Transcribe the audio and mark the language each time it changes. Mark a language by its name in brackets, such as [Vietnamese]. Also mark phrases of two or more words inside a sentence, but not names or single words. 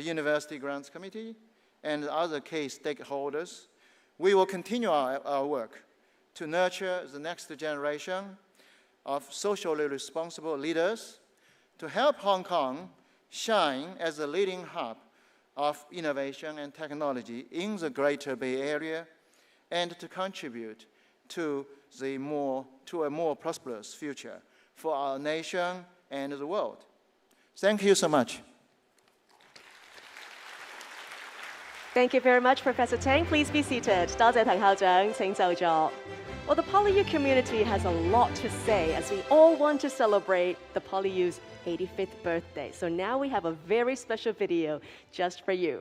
[English] University Grants Committee, and other key stakeholders, we will continue our work to nurture the next generation of socially responsible leaders to help Hong Kong shine as a leading hub of innovation and technology in the Greater Bay Area and to contribute to a more prosperous future for our nation and the world. Thank you so much. Thank you very much, Professor Tang. Please be seated. [Cantonese] 多謝滕校長，請就座。 [English] Well, the PolyU community has a lot to say as we all want to celebrate the PolyU's 85th birthday. So now we have a very special video just for you.